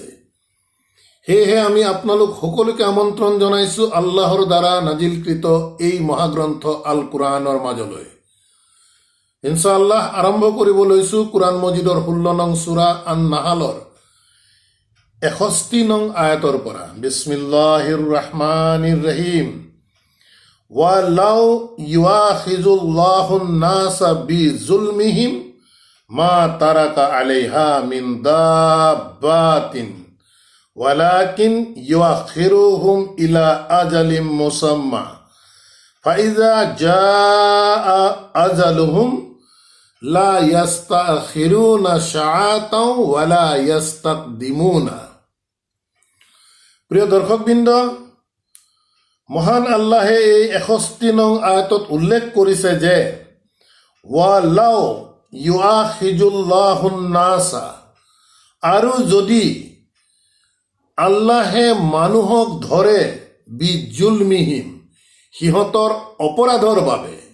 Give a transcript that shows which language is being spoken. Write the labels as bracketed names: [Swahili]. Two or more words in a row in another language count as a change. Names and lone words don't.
[Assamese] সেয়েহে আমি আপোনালোক সকলোকে আমন্ত্ৰণ জনাইছো আল্লাহৰ দ্বাৰা নাজিলকৃত এই মহাগ্ৰন্থ আল কোরআনৰ মাজলৈ। ইনশাআল্লাহ আৰম্ভ কৰিব লৈছো কোরআন মজিদৰ 16 নং সূৰা আন নাহালৰ 61 নং আয়াতৰ পৰা। [Arabic] بسم الله الرحمن الرحيم. ولو يؤاخذ الله الناس بظلمهم ما ترك عليها من دابة ولكن يؤخرهم إلى أجل مسمى فإذا جاء أجلهم لا يستأخرون ساعة ولا يستقدمون. [Assamese] প্রিয় দর্শকবৃন্দ, মহান আল্লাহে এই 61 নং আয়াতত উল্লেখ কৰিছে যে [Arabic] ولو يؤاخذ الله الناس, [Assamese] আৰু যদি আল্লাহে মানুহক ধৰে বিজুলমিহিম, সিহঁতৰ অপৰাধৰ বাবে,